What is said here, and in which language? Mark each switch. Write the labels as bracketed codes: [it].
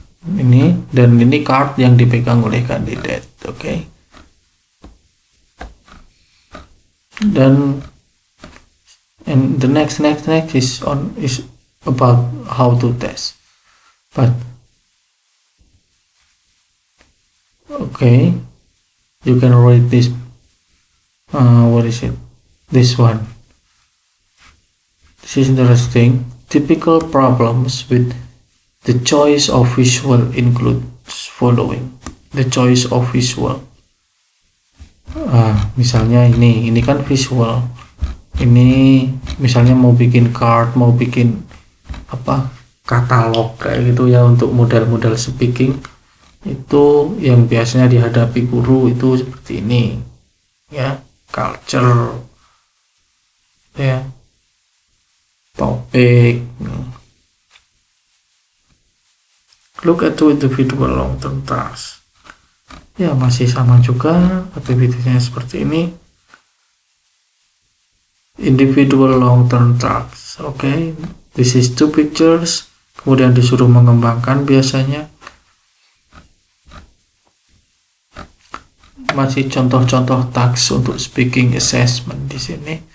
[id] Ini, dan ini card yang dipegang oleh kandidat, oke. [en] Dan and the next is about how to test, but okay, you can write this, what is it, this one. This is interesting. Typical problems with the choice of visual includes following. The choice of visual, [id] misalnya ini kan [en] visual. [id] Ini misalnya mau bikin card, mau bikin katalog kayak gitu ya, untuk model-model speaking. Itu yang biasanya dihadapi guru itu seperti ini, ya, culture, ya, topik. [en] Look at two individual long-term tasks. [id] Ya, masih sama juga aktivitasnya seperti ini. [en] Individual long-term tasks. Okay, this is two pictures. [id] Kemudian disuruh mengembangkan biasanya. Masih contoh-contoh tasks untuk speaking assessment di sini.